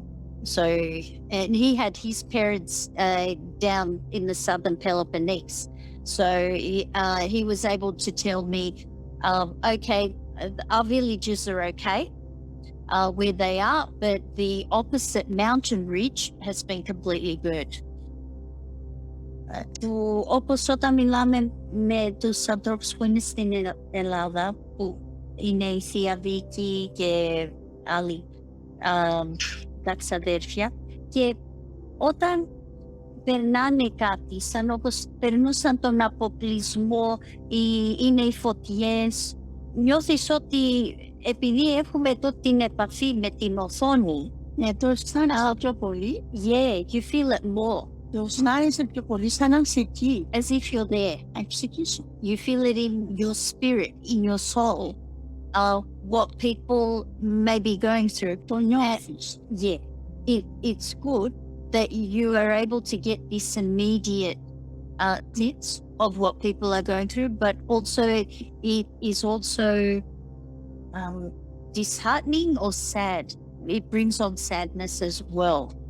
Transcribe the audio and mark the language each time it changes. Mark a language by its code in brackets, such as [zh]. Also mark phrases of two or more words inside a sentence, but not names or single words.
[en] So, and he had his parents down in the southern Peloponnese. So he was able to tell me, okay, our villages are okay where they are, but the opposite mountain ridge has been completely burnt. [el] Όπως όταν μιλάμε με τους ανθρώπους που είναι στην Ελλάδα, που είναι η Θεία Βίκη και άλλοι τα ξαδέρφια, και όταν περνάνε κάτι, σαν όπως περνούσαν τον αποκλεισμό ή είναι οι φωτιές, νιώθεις ότι επειδή έχουμε εδώ την επαφή με την οθόνη, Ναι, το αισθάνεσαι πιο πολύ. [en] Yeah, you feel it more, [el] Το αισθάνεσαι πιο πολύ σαν να είσαι εκεί. [en] as if you're there. [el] Ψυχή σου. [en] You feel it in your spirit, in your soul. What people may be going through. [el] Το νιώθεις. [en] Yeah, it's good that you are able to get this immediate sense of what people are going through, but also it is also disheartening or sad. It brings on sadness as well.